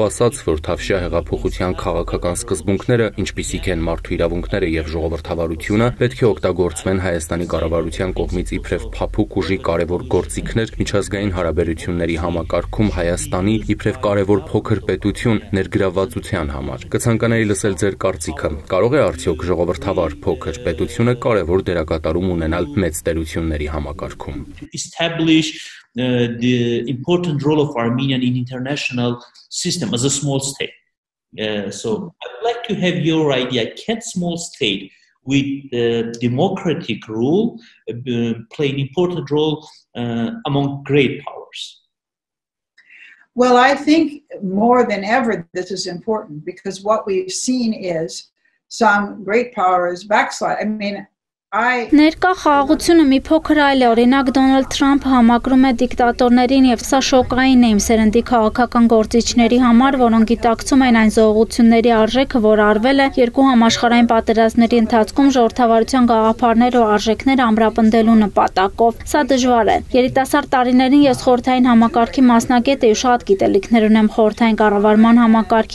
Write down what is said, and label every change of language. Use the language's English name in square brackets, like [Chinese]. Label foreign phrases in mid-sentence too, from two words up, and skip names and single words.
[Armenian] ասաց, որ Թավշյա հեղափոխության քաղաքական սկզբունքները, ինչպիսիք են մարդու իրավունքները եւ ժողովրդավարությունը, պետք է օգտագործվեն Հայաստանի կառավարության կողմից իբրև փափուկ ուժի կարևոր գործիքներ միջազգային հարաբերությունների համակարգում Հայաստանի իբրև կարևոր փոքր պետություն ներգրավվածության համար։ Կցանկանայի լսել ձեր կարծիքը։ Կարող է արդյոք ժողովրդավար փոքր պետությունը կարևոր դերակատարում ունենալ մեծ տերությունների համակարգում։ [English] Establish the important role of Armenia in international system as a small state. So I'd like to have your idea. Can small state with democratic rule play an important role among great powers? Well, I think more than ever this is important because what we've seen is some great powers backslide. I mean, [Armenian] Ներկա խաղաղությունը մի փոքր այլ է, օրինակ Դոնալդ Թրամփը համակրում է դիկտատորներին եւ սա շոկային է իմ սերնդի քաղաքական գործիչների համար, որոնք գիտակցում են այն զողությունների արժեքը, որ արվել է երկու համաշխարհային պատերազմների ընթացքում ժողովրդավարության գաղափարներ ու արժեքներ ամրապնդելու նպատակով։ Սա դժվար է։ Երիտասարդ տարիներին ես խորհրդային համակարգի մասնագետ եմ, շատ գիտելիքներ ունեմ խորհրդային կառավարման համակարգի